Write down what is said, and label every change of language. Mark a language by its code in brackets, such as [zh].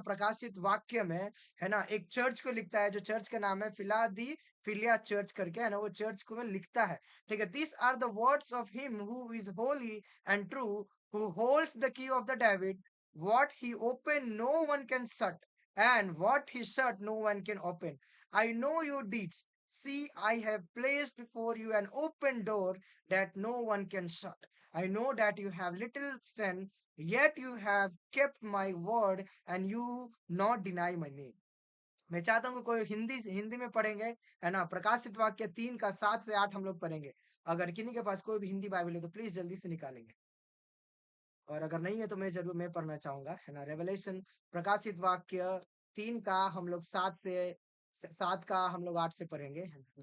[hi] प्रकाशित वाक्य में, है ना? एक चर्च को लिखता है, जो चर्च का नाम है फिलिया चर्च करके, है ना? वो चर्च को लिखता है, ठीक है? [en] These are the words of him who is holy and true, who holds the key of the David, what he opened no one can shut, and what he shut no one can open. I know your deeds. See, I have placed before you an open door that no one can shut. I know that you have little strength, yet you have kept my word and you not deny my name. [hi] मैं चाहता हूँ कि कोई हिंदी में पढ़ेंगे, है ना? प्रकाशित वाक्य 3 का 7 से 8 हम लोग पढ़ेंगे। अगर किन्हीं के पास कोई भी हिंदी बाइबल है तो प्लीज़ जल्दी से निकालेंगे। और अगर नहीं है तो मैं पढ़ना चाहूँगा, है ना? रेवलेशन प्रकाशित वाक्य 3 का हम लोग 7 का हम लोग 8 से पढ़ेंगे, है ना?